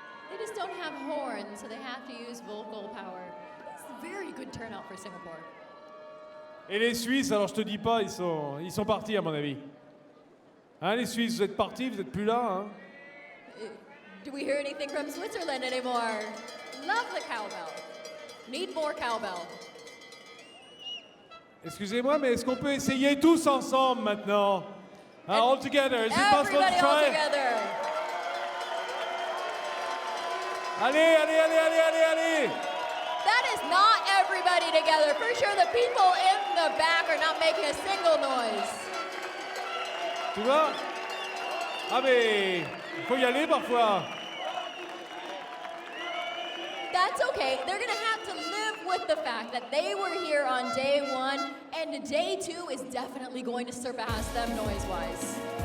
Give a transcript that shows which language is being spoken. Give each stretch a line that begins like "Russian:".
English: They just don't have horns, so they have to use vocal power. It's a very good turnout for Singapore.
French: Et les Suisses, alors je te dis pas, ils sont partis à mon avis. Hein, les Suisses, vous êtes partis, vous n'êtes plus là. Hein.
English: Do we hear anything from Switzerland anymore? Love the cowbell. Need more cowbell.
French: Excusez-moi, mais est-ce qu'on peut essayer tous ensemble maintenant?
English: Hein, all together. Is it possible Everybody to all try? together.
French: Allez.
English: That is not everybody together. For sure, the people in the back are not making a single noise.
French: Tu vois? Ah mais, il faut y aller parfois.
English: That's okay. They're going to have to live with the fact that they were here on day one, and day two is definitely going to surpass them noise-wise.